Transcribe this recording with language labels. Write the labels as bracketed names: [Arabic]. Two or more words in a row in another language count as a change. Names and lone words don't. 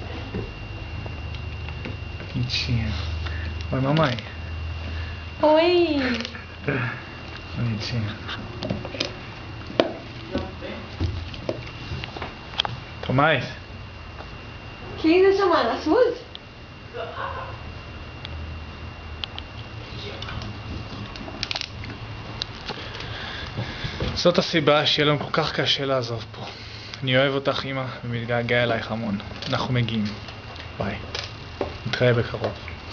[Portuguese] Quentinha. Oi, mamãe. Oi. Bonitinha. Tomás? Quem está chamando? A Suzy? [Hebrew] זאת הסיבה שיהיה לנו כל כך קשה לעזוב פה. אני אוהב אותך אמא ומתגעגע אלייך המון. אנחנו מגיעים. ביי. נתראה בקרוב.